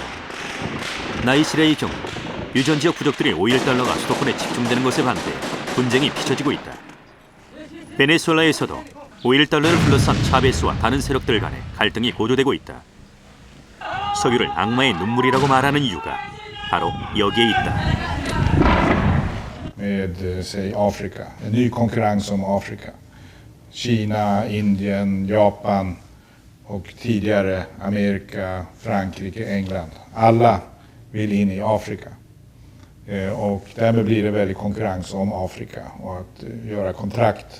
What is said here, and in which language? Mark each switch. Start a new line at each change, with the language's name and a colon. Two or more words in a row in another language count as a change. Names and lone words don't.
Korean: 나이지리아의 경우 유전 지역 부족들이 오일 달러가 수도권에 집중되는 것에 반대해 분쟁이 빚어지고 있다. 베네수엘라에서도 오일 달러를 둘러싼 차베스와 다른 세력들 간의 갈등이 고조되고 있다. 석유를 악마의 눈물이라고 말하는 이유가 바로 여기에 있다.
Swedish: Med säg Afrika, en ny konkurrens om Afrika. Kina, Indien, Japan och tidigare Amerika, Frankrike, England. Alla vill in i Afrika. Och därmed blir det väldigt konkurrens om Afrika och att göra kontrakt.